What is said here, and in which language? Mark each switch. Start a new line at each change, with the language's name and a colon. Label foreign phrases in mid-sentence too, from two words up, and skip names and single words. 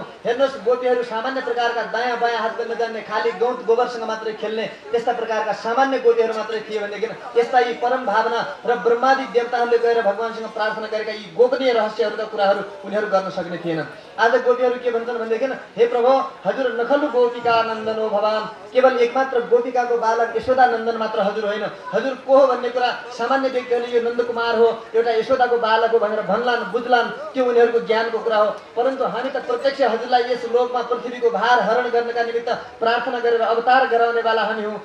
Nepali: हेर्नुहोस् गोपीहरू सामान्य प्रकारका दायाँ बायाँ हात गर्न जान्ने, खाली गौत गोबरसँग मात्रै खेल्ने त्यस्ता प्रकारका सामान्य मात्रै थिए भनेदेखि यस्ता यी परम भावना र ब्रह्मादि देवताहरूले गएर भगवानसँग प्रार्थना गरेका यी गोपनीय रहस्यहरूका कुराहरू उनीहरू गर्न सक्ने थिएनन्। आज गोपीहरू के भन्छन् भनेदेखि हे प्रभु हजुर
Sanskrit: नखलु गोपिका नन्दनो भगवान,
Nepali: केवल एकमात्र गोपिकाको बालक यशोदा नन्दन मात्र हजुर होइन। हजुर को हो भन्ने कुरा सामान्य व्यक्तिहरूले यो नन्दकुमार हो, एउटा यशोदाको बालक हो भनेर भन्लान् बुझ्लान्, त्यो उनीहरूको ज्ञानको कुरा हो। परन्तु हामी त प्रत्यक्ष हजुरलाई यस लोकमा पृथ्वीको भार हरण गर्नका निमित्त प्रार्थना गरेर अवतार गराउनेवाला हामी हौँ।